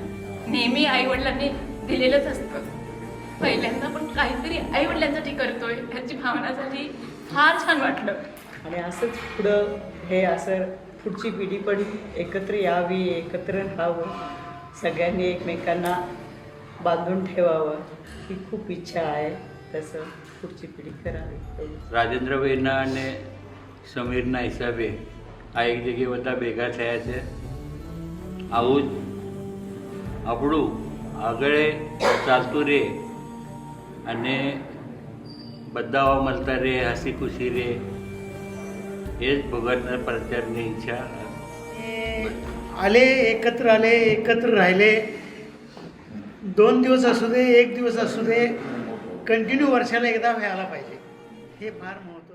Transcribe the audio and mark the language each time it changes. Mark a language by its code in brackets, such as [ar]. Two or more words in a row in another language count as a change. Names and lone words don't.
[mr] नेहमी आई वडिलांनी दिलेलंच असतं, पहिल्यांदा आपण काहीतरी आई वडिलांसाठी करतोय ह्याची भावना झाली. फार छान वाटलं. आणि असंच पुढं हे असं पुढची पिढी पण एकत्र यावी, एकत्र राहावं, सगळ्यांनी एकमेकांना बांधून ठेवावं ही खूप इच्छा आहे. तसं पुढची पिढी करावी. [gu] રાજેન્દ્ર ભાઈના અને સમીરના હિસાબે આ એક જગ્યાએ બધા ભેગા થયા છે. આવું જ આપણું આગળ ચાલતું રહે અને બધા મળતા રહે, હસી ખુશી રહે, એ જ ભગવાનના પ્રત્યેની ઈચ્છા. [mr] आले एकत्र राहिले. 2 दिवस असू दे, 1 दिवस असू दे, कंटिन्यू वर्षाला एकदा व्हायला पाहिजे. हे फार